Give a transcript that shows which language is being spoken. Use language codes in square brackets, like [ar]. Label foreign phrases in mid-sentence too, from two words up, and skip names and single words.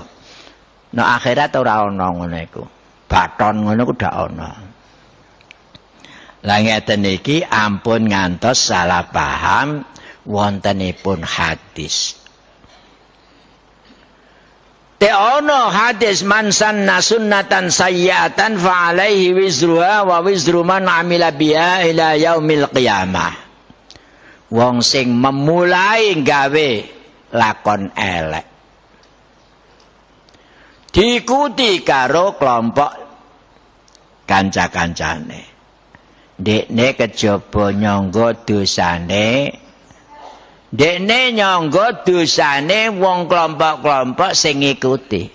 [jv] Nek akhirat ora ana ngono iku. Baton ngono ku dak ana. Lah ngeten iki ampun ngantos salah paham wontenipun hadis. Te ono hadis [ar] من سن سنة سيئة فعليه وزرها ووزر من عمل بها إلى يوم القيامة. [jv] Wong sing memulai gawe lakon elek diikuti karo kelompok kanca-kancane. Dekne kejaba nyangga dosane, dekne nyangga dosane wong kelompok-kelompok sing ngikuti.